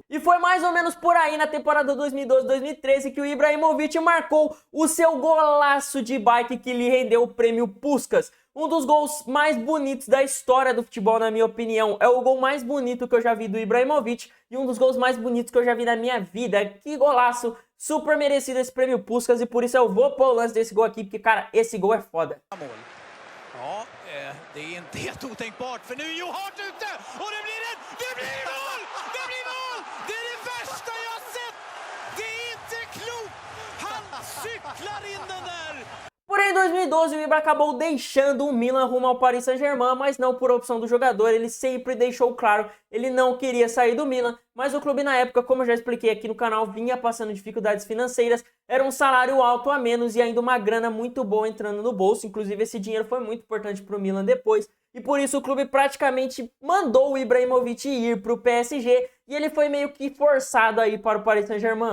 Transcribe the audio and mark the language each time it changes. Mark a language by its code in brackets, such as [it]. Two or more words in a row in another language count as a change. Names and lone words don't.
[pt] E foi mais ou menos por aí na temporada 2012-2013 que o Ibrahimovic marcou o seu golaço de bike que lhe rendeu o prêmio Puskás. Um dos gols mais bonitos da história do futebol, na minha opinião. É o gol mais bonito que eu já vi do Ibrahimovic e um dos gols mais bonitos que eu já vi na minha vida. Que golaço! Super merecido esse prêmio Puskás e por isso eu vou pôr o lance desse gol aqui, porque, cara, esse gol é foda. [sv] Ja, det är inte helt otänkbart för nu är Johart ute och det blir mål! Det blir mål! Det är det värsta jag har sett! Det är inte klokt! Han cyklar in den där! [pt] Porém, em 2012, o Ibra acabou deixando o Milan rumo ao Paris Saint-Germain, mas não por opção do jogador, ele sempre deixou claro, ele não queria sair do Milan, mas o clube na época, como eu já expliquei aqui no canal, vinha passando dificuldades financeiras, era um salário alto a menos e ainda uma grana muito boa entrando no bolso, inclusive esse dinheiro foi muito importante para o Milan depois, e por isso o clube praticamente mandou o Ibrahimovic ir para o PSG e ele foi meio que forçado aí para o Paris Saint-Germain.